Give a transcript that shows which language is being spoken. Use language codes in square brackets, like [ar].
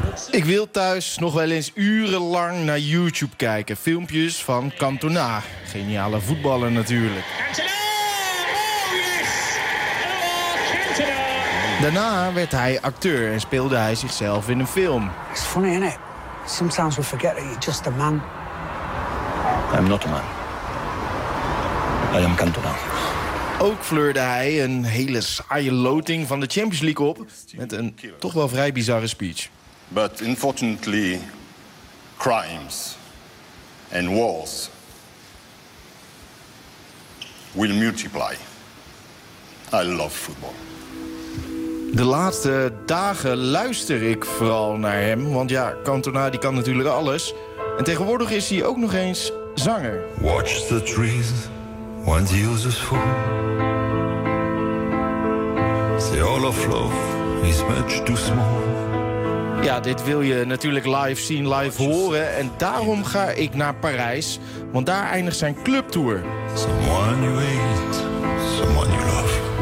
[nl] Ik wil thuis nog wel eens urenlang naar YouTube kijken. Filmpjes van Cantona. Geniale voetballer natuurlijk. Daarna werd hij acteur en speelde hij zichzelf in een film. [en] It's funny, isn't it? Sometimes we forget that you're just a man. I'm not a man. I am Cantona. [nl] Ook fleurde hij een hele saaie loting van de Champions League op met een toch wel vrij bizarre speech. [en] But unfortunately, crimes and wars will multiply. I love football. [nl] De laatste dagen luister ik vooral naar hem, want ja, Cantona die kan natuurlijk alles. En tegenwoordig is hij ook nog eens zanger. [en] Watch the trees, when the users fall. The all of love is much too small. [nl] Ja, dit wil je natuurlijk live zien, live horen. En daarom ga ik naar Parijs, want daar eindigt zijn clubtour. [en] Someone you hate, someone you love.